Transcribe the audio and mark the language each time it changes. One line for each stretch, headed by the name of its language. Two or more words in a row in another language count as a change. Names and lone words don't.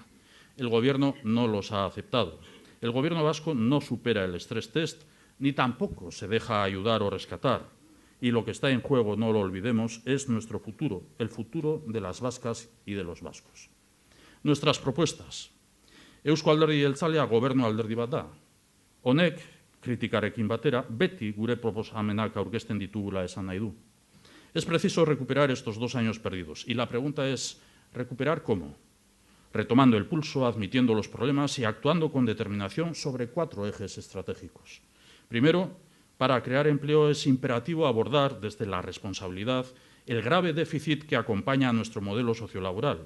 Spanish: El Gobierno no los ha aceptado. El Gobierno vasco no supera el
English: stress test
Spanish: ni tampoco se deja ayudar o rescatar. Y lo que está en juego, no lo olvidemos, es nuestro futuro, el futuro de las vascas y de los vascos. Nuestras propuestas.
Basque: Eusko Alderdi Jeltzalea gobernu alderdi bat da. Honek, kritikarekin batera, beti gure proposamenak aurkezten ditugula esan nahi du.
Spanish: Es preciso recuperar estos 2 años perdidos. Y la pregunta es, ¿recuperar cómo? Retomando el pulso, admitiendo los problemas y actuando con determinación sobre 4 ejes estratégicos. Primero, para crear empleo es imperativo abordar desde la responsabilidad el grave déficit que acompaña a nuestro modelo sociolaboral.